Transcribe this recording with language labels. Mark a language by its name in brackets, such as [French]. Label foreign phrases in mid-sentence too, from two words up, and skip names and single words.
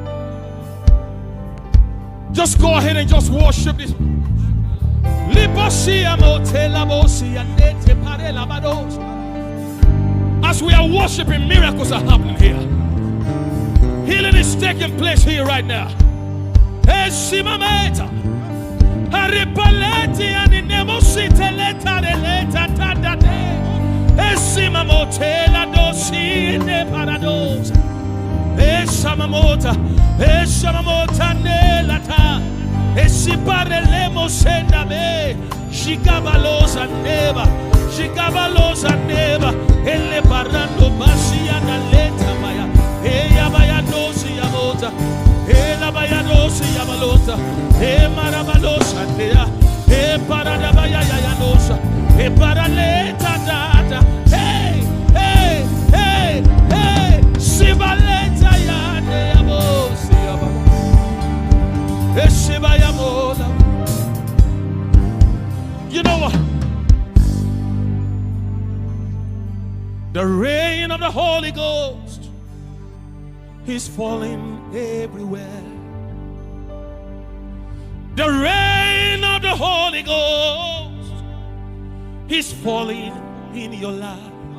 [English] Just go ahead and just worship this. As we are worshiping, miracles are happening here. Healing is taking place here right now. Esimameta. Aripaleti animosite leta releta tadade. Esimamotela dosi ne paradosa. Esamamota, Esamamota nelata, Esiparelemo sendame, Shigabalosa neva, Ele barando basia na leta maya, Eya baya dosi yamota, Ela baya dosi yamalota, E marabalosa nea, E paradabaya yanosa, E paraleta data, hey, hey, hey, hey, Sibaleta yane yamosi yamala, Esiba yamola. You know what? The rain of the Holy Ghost is falling everywhere. The rain of the Holy Ghost is falling in your life.